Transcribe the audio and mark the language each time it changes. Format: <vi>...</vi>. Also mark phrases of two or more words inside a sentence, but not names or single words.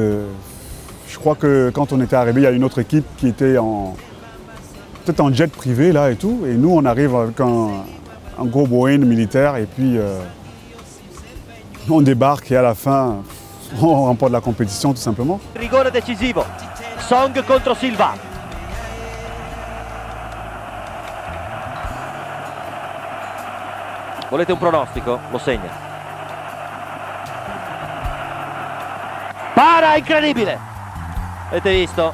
<fr>Je crois que quand on était arrivé, il y a une autre équipe qui était peut-être en jet privé là et tout. Et nous, on arrive avec un gros Boeing militaire et puis on débarque et à la fin, on remporte la compétition tout simplement.</fr> <it>Rigore decisivo. Song contre Silva. Volete un pronostico? Lo segna. incredibile. Avete visto?</it>